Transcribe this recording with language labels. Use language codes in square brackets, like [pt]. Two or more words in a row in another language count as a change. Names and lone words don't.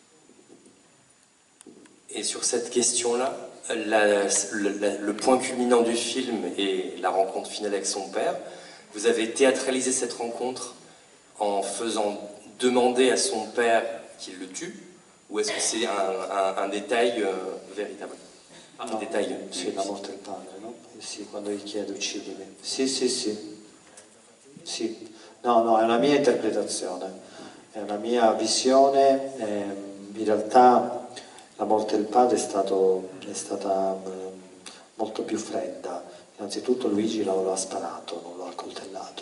[fr] Et sur cette question-là, le point culminant du film est la rencontre finale avec son père. Vous avez théâtralisé cette rencontre en faisant demander à son père qu'il le tue, ou est-ce que c'est un détail véritable? [it] No, [fr] détail. [it] Sì, la morte del padre, no? Sì, quando gli chiede uccidimi. Sì. No, è una mia interpretazione, è una mia visione. In realtà la morte del padre è stata molto più fredda, Innanzitutto Luigi lo ha sparato, non lo ha accoltellato.